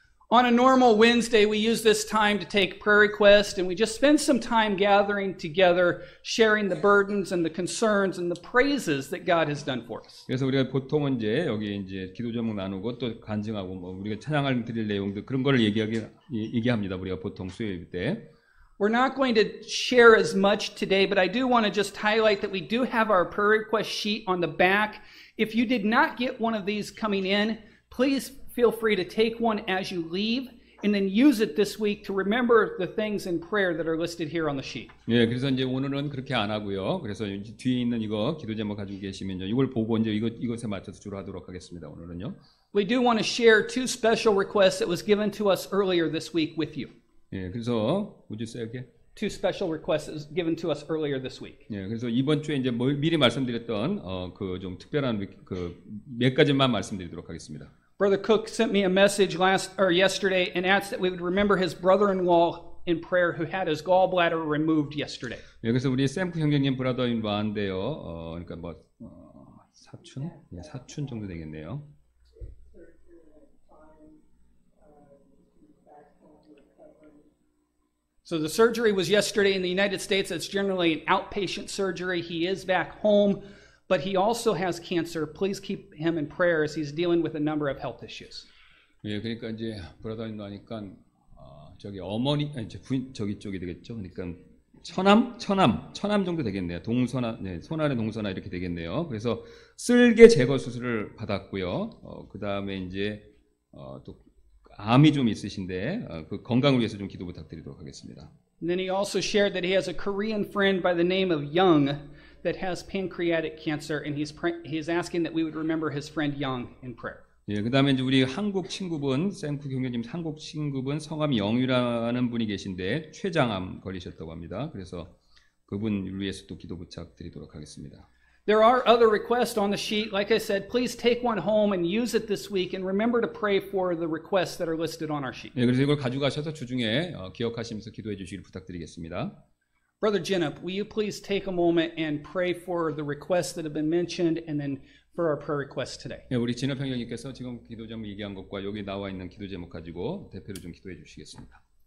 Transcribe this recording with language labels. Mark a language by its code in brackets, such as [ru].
[en] On a normal Wednesday, we use this time to take prayer requests, and we just spend some time gathering together, sharing the burdens and the concerns and the praises that God has done for us. [ko] 그래서 우리가 보통은 이제 여기 이제 기도 제목 나누고 또 간증하고 뭐 우리가 찬양을 드릴 내용들 그런 걸 얘기합니다. 우리가 보통 수요일 때. [en] We're not going to share as much today, but I do want to just highlight that we do have our prayer request sheet on the back. If you did not get one of these coming in, please feel free to take one as you leave and then use it this week to remember the things in prayer that are listed here on the sheet. [ko] 예, 그래서 이제 오늘은 그렇게 안 하고요. 그래서 뒤에 있는 이거 기도 제목 가지고 계시면 이걸 보고 이제 이것에 맞춰서 주로 하도록 하겠습니다. 오늘은요. [en] We do want to share two special requests that was given to us earlier this week with you. [ko] 예, 그래서 [en] would you say again? Two special requests that was given to us earlier this week. [ko] 예, 그래서 이번 주에 이제 미리 말씀드렸던 그 좀 특별한 그 몇 가지만 말씀드리도록 하겠습니다. [en] Brother Cook sent me a message yesterday and asked that we would remember his brother-in-law in prayer who had his gallbladder removed yesterday. [ko] 예, 그래서 우리 샘프 형제님 브라더인바인데요. 그러니까 뭐 사촌? 예, 사촌 정도 되겠네요. [en] So the surgery was yesterday in the United States. It's generally an outpatient surgery. He is back home, but he also has cancer. Please keep him in prayer as he's dealing with a number of health issues. [ko] 예, 그러니까 이제 브라더인바니까 저기 어머니 이제 부인 저기 쪽이 되겠죠. 그러니까 처남 정도 되겠네요. 동서나, 네, 소나의 동서나 이렇게 되겠네요. 그래서 쓸개 제거 수술을 받았고요. 그 다음에 이제 또 암이 좀 있으신데 그 건강을 위해서 좀 기도 부탁드리도록 하겠습니다. [en] And then he also shared that he has a Korean friend by the name of Young that has pancreatic cancer, and he's asking that we would remember his friend Young in prayer. [ko] 예, 그 다음에 이제 우리 한국 친구분, 샘프 교수님 한국 친구분 성함 영유라는 분이 계신데 췌장암 걸리셨다고 합니다. 그래서 그분을 위해서 또 기도 부탁드리도록 하겠습니다. [en] There are other requests on the sheet. Like I said, please take one home and use it this week, and remember to pray for the requests that are listed on our sheet. [ko] 예, 그래서 이걸 가져가셔서 주중에 기억하시면서 기도해 주시길 부탁드리겠습니다. [en] Brother Jinup, will you please take a moment and pray for the requests that have been mentioned, and then for our prayer requests today? [ko] 예, 우리 진업 형님께서 지금 기도 제목 얘기한 것과 여기 나와 있는 기도 제목 가지고 대표로 좀 기도해 주시겠습니다.